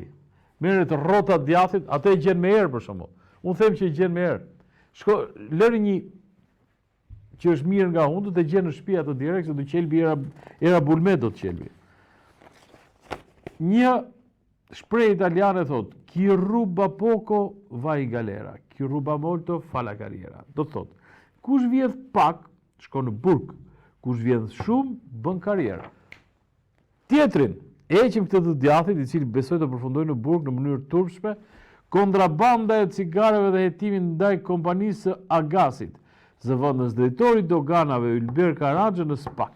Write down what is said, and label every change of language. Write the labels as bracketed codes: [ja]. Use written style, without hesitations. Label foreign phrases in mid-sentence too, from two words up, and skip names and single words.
[sq] Merret rrota djathit, atë e gjen me erë për shembull. Unë them që e gjen me erë. Lëri një që është mirë nga hundët e gjen në shtëpi atë direkt se do qelbi era bulmet do të qelbi. Një shprehje italiane thot, [it] chi ruba poco va in galera, chi ruba molto fa la carriera. [sq] Do të thot, kush vjedh pak shkon në burg, kush vjedh shumë bën karrierë. Tjetrin, heqim këtë të djathit, i cili besoi të përfundojë në burg në mënyrë turpshme, kontrabanda e cigareve dhe hetimin ndaj kompanisë Agasit, zëvendës drejtori doganave Ylber Karaxha në SPAK.